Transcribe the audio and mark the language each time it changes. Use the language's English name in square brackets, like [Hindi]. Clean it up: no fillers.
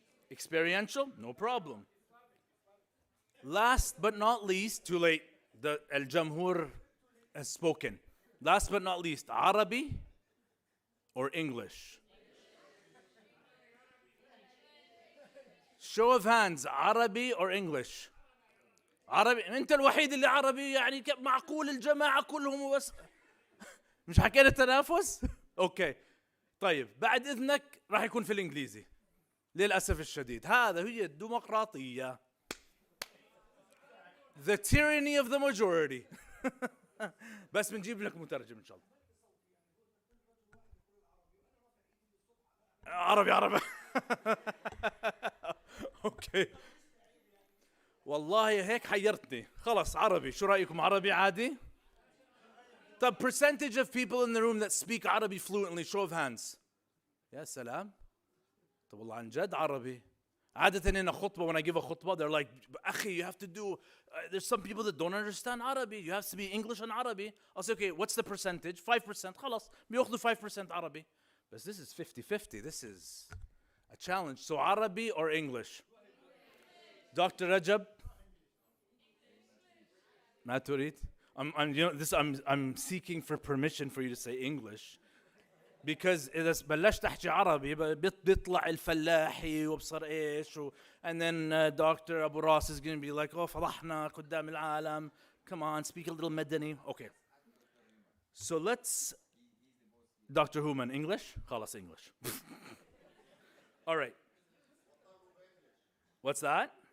[English] Experiential, no problem. Last but not least, too late, the Al-Jamhur has spoken. Last but not least, Arabi or English? Show of hands, Arabi or English? [Arabic] عربي. انت الوحيد اللي عربي يعني معقول الجماعه كلهم بس مش حكينا التنافس؟ اوكي طيب بعد اذنك راح يكون في الانجليزي للاسف الشديد. هذا هي الديمقراطيه. [English] The tyranny of the majority. [Arabic] بس بنجيب لك مترجم ان شاء الله. عربي. اوكي. والله هيك حيرتني. خلص عربي. شو رأيكم عربي عادي؟ طب [English] percentage of people in the room that speak Arabic fluently, show of hands. [Arabic] يا سلام. طب والله عن جد عربي. عادة [English] in a khutbah, when I give a khutbah, they're like, [Arabic] أخي, [English] you have to do, there's some people that don't understand Arabic. You have to be English and Arabic. I'll say, okay, what's the percentage? 5%. [Arabic] خلاص. بياخذوا 5% عربي. [English] But this is 50-50. This is a challenge. So Arabic or English? [Arabic] Dr. Rajab? ما تريد؟ [English] I'm seeking for permission for you to say English. Because [Arabic] إذا بلشت أحكي عربي بيطلع الفلاحي وبصير إيش [English] and then Dr. Abu Ras is going to be like, oh [Arabic] فضحنا قدام العالم. [English] Come on, speak a little Madani. Okay. So let's, Dr. Human, English? [Arabic] خلاص [English] English. All right. What's that?